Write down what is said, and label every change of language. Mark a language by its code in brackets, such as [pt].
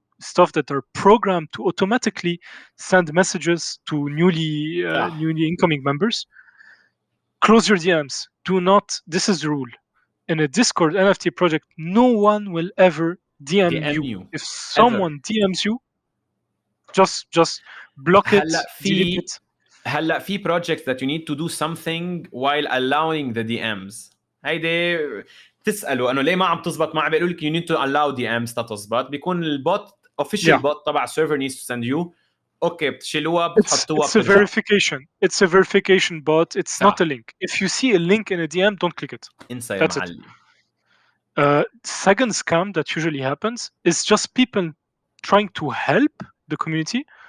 [en] stuff that are programmed to automatically send messages to newly incoming members. Close your DMs. Do not. This is the rule. In a Discord NFT project, no one will ever DM you. If someone DMs you, just block it, delete it. [ar] هلا في [en] projects that you need to do something while allowing the DMs. [ar] هيدي تسألوا انه ليه ما عم تزبط معي، بيقولوا لك [en] you need to allow DMs [ar] تزبط. بيكون البوت [en] official bot [ar] تبع [en] server needs to send you. [ar] اوكي بتشيلوها بتحطوها [en] It's a verification. It's a verification bot. It's not a link. If you see a link in a DM, don't click it. [ar] انسى يا [en] That's [ar] معلم. [en] Second scam that usually happens is just people trying to help the community.